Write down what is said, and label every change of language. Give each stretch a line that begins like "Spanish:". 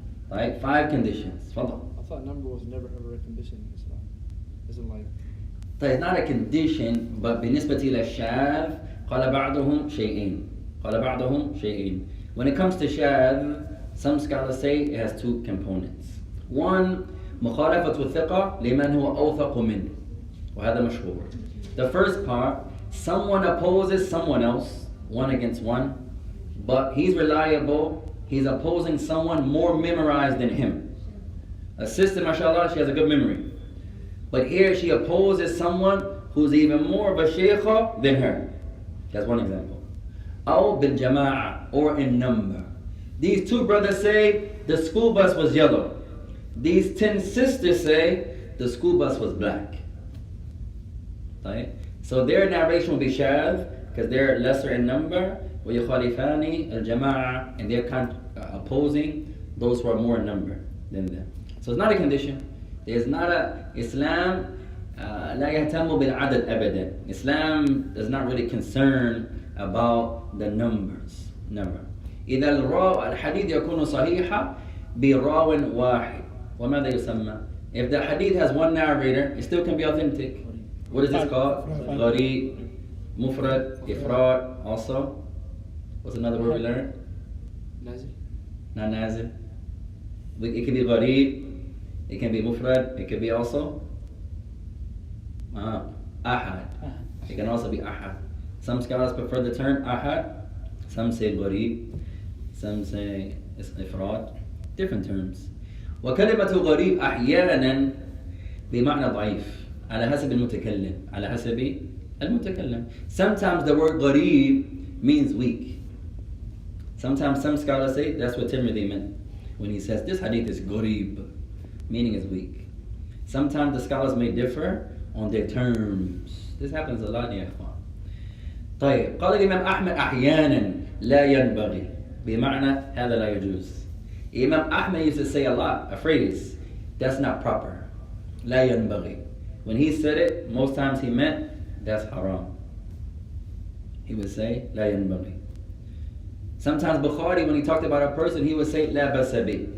English: Right? 5 conditions. Fadal. I thought number was never ever a condition in Islam. Isn't like So it's not a condition, but
Arabic: بالنسبة للشاذ قال بعضهم شيئين. قال بعضهم شيئين.
English: When it comes to shadh, some scholars say it has 2 components. 1.
Arabic: مخالفة الثقة لمن هو أوثق منه. وهذا مشهور.
English: The first part, someone opposes someone else, 1 against 1, but he's reliable, he's opposing someone more memorized than him. A sister, mashallah, she has a good memory. But here she opposes someone who's even more of a shaykha than her. That's one example.
Arabic: أو بالجماعة,
English: or in number. These 2 brothers say the school bus was yellow. These 10 sisters say the school bus was black. Right? So their narration will be shadh because they're lesser in number.
Arabic: وَيُخَالِفَانِ الْجَمَاعَةِ,
English: and they're opposing those who are more in number than them. So it's not a condition. There's not a Islam
Arabic: لا يهتم بالعدد أبدا.
English: Islam is not really concerned about the numbers. Number.
Arabic: إذا الحديث يكون صحيحا براو واحد. وماذا يسمى?
English: If the hadith has one narrator, it still can be authentic. What is this called? غريب, مفرد, إفراد. Also, what's another word we learned? Nazil. Not nazil. It can be غريب, it can be mufrad, it can be also ahad. It can also be ahad. Some scholars prefer the term ahad. Some say غريب. Some say ifrad. Different terms.
Arabic: وكلمة غريب أحيانا بمعنى ضعيف على حسب المتكلم. على حسب المتكلم.
English: Sometimes the word غريب means weak. Sometimes some scholars say that's what Tirmidhi meant when he says this hadith is غريب, meaning is weak. Sometimes the scholars may differ on their terms. This happens a lot
Arabic: يا إخوان. طيب قال الإمام أحمد أحيانا لا ينبغي بمعنى هذا لا يجوز.
English: Imam Ahmed used to say a lot, a phrase, that's not proper.
Arabic: لا ينبغي.
English: When he said it, most times he meant that's haram. He would say
Arabic: لا ينبغي.
English: Sometimes Bukhari, when he talked about a person, he would say
Arabic: لا بأس به.